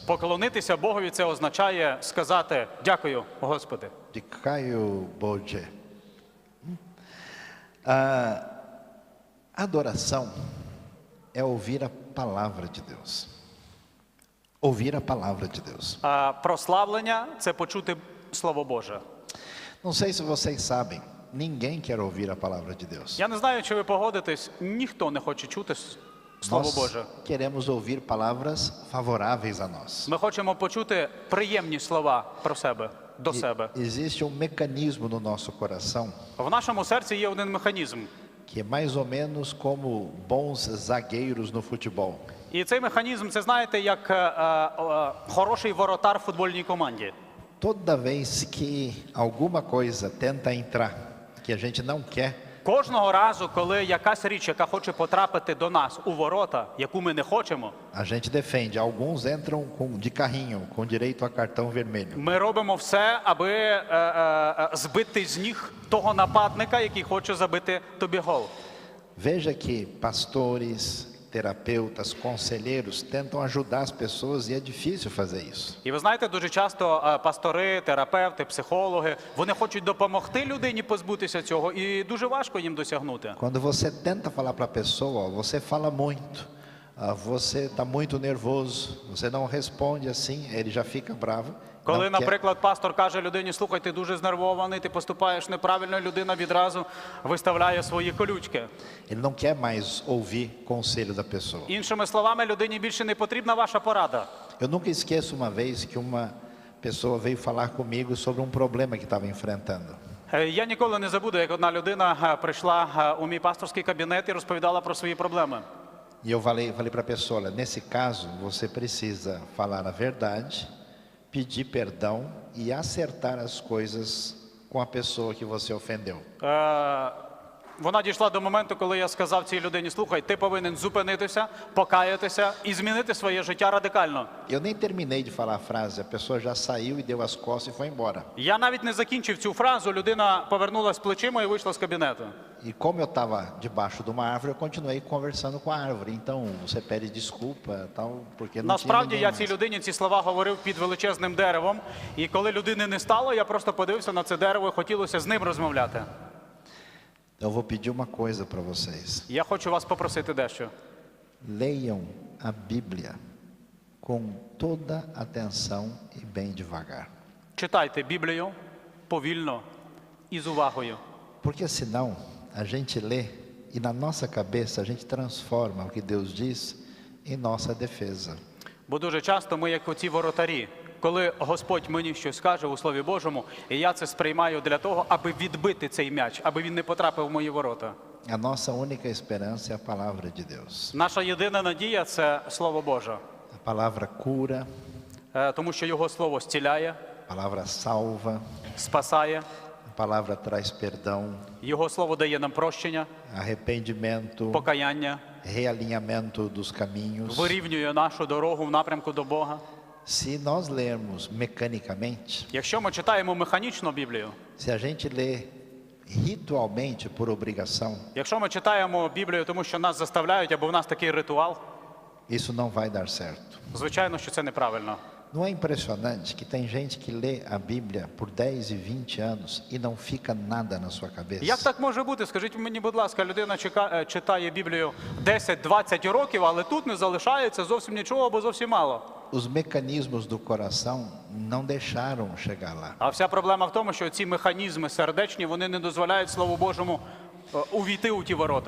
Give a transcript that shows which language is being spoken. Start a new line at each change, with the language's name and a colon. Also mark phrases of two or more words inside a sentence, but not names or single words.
Ukrainian: Поклонитися Богові – це означає сказати «Дякую, Господи». De Caio Boje.
Portuguese: Adoração é ouvir a palavra de Deus. Ouvir a palavra de Deus.
Ukrainian: А прославлення – це почути Слово Боже.
Portuguese: Não sei se vocês sabem, ninguém quer ouvir a palavra de Deus.
Ukrainian: Я не знаю, чи ви погодитесь, ніхто не хоче чути Слово
Portuguese: Nós
Ukrainian: Боже.
Portuguese: queremos ouvir palavras favoráveis a nós.
Ukrainian: Ми хочемо почути приємні слова про себе, до себе.
Portuguese: Existe um mecanismo no nosso coração
Ukrainian: В нашому серці є один механізм.
Portuguese: que é mais ou menos como bons zagueiros no futebol.
Ukrainian: І цей механізм, це знаєте, як хороший воротар в футбольній команді.
Portuguese: Toda vez que alguma coisa tenta entrar, que a gente não quer,
Ukrainian: Кожного разу, коли якась річ, яка хоче потрапити до нас у ворота, яку ми не хочемо,
Portuguese: a gente defende. Alguns entram de carrinho, com direito a cartão vermelho.
Ukrainian: ми робимо все, аби збити з ніг того нападника, який хоче забити тобі гол.
Portuguese: Veja que pastores, terapeutas, conselheiros tentam ajudar as pessoas e é difícil fazer isso.
Ukrainian: І ви знаєте, дуже часто пастори, терапевти, психологи, вони хочуть допомогти людині позбутися цього, і дуже важко їм досягнути.
Portuguese: Quando você tenta falar para a pessoa, ó, você fala muito, você está muito nervoso, você não responde assim, ele já fica bravo.
Ukrainian: Коли,
Portuguese: não quer.
Ukrainian: наприклад, пастор каже людині, слухай, ти дуже знервований, ти поступаєш неправильно, людина відразу виставляє свої колючки.
Portuguese: Ele não quer mais ouvir conselho da pessoa.
Ukrainian: Іншими словами, людині більше не потрібна ваша порада.
Portuguese: Eu nunca esqueço uma vez que uma pessoa veio falar comigo sobre um problema que estava enfrentando.
Ukrainian: Я ніколи не забуду, як одна людина прийшла у мій пасторський кабінет і розповідала про свої проблеми.
Portuguese: E eu falei para a pessoa, olha, nesse caso você precisa falar a verdade, pedir perdão e acertar as coisas com a pessoa que você ofendeu.
Ukrainian: Вона дійшла до моменту, коли я сказав цій людині, слухай, ти повинен зупинитися, покаятися і змінити своє життя радикально.
Portuguese: Eu nem terminei de falar a frase, a pessoa já saiu e deu as costas e foi embora.
Ukrainian: Я навіть не закінчив цю фразу, людина повернулась плечима і вийшла з кабінету.
Portuguese: E como eu estava debaixo de uma árvore, eu continuei conversando com a árvore. Então, você pede desculpa, tal, porque não tinha
Ukrainian: Насправді
Portuguese: ninguém
Ukrainian: я цій
Portuguese: mais.
Ukrainian: людині ці слова говорив під величезним деревом, і коли людини не стало, я просто подивився на це дерево і хотілося з ним розмовляти.
Portuguese: Eu vou pedir uma coisa para vocês.
Ukrainian: Я хочу вас попросити дещо.
Portuguese: Leiam a Bíblia com toda atenção e bem devagar.
Ukrainian: Читайте Біблію повільно і з увагою.
Portuguese: Porque senão a gente lê e na nossa cabeça a gente transforma o que Deus diz em nossa defesa.
Ukrainian: Бо дуже часто ми, як оці воротарі, коли Господь мені щось каже у Слові Божому, і я це сприймаю для того, аби відбити цей м'яч, аби він не потрапив в мої ворота.
Portuguese: A nossa única esperança é a palavra de Deus.
Ukrainian: Наша єдина надія – це Слово Боже,
Portuguese: A palavra cura,
Ukrainian: тому що Його Слово зціляє,
Portuguese: a palavra salva,
Ukrainian: спасає,
Portuguese: a palavra traz perdão,
Ukrainian: Його Слово дає нам прощення,
Portuguese: arrependimento,
Ukrainian: покаяння,
Portuguese: realinhamento dos caminhos.
Ukrainian: вирівнює нашу дорогу в напрямку до Бога.
Portuguese: Se nós lermos mecanicamente,
Ukrainian: Якщо ми читаємо механічно Біблію,
Portuguese: se a gente lê ritualmente por obrigação,
Ukrainian: якщо ми читаємо Біблію, тому що нас заставляють, або в нас такий ритуал,
Portuguese: isso não vai dar certo.
Ukrainian: звичайно, що це неправильно.
Portuguese: Não é impressionante que tem gente que lê a Bíblia por 10 e 20 anos e não fica nada na sua cabeça?
Ukrainian: Як так може бути? Скажіть мені, будь ласка, людина читає Біблію 10-20 років, але тут не залишається зовсім нічого або зовсім мало.
Portuguese: Os mecanismos do coração não deixaram chegar lá.
Ukrainian: А вся проблема в тому, що ці механізми сердечні, вони не дозволяють Слову Божому увійти у ті ворота.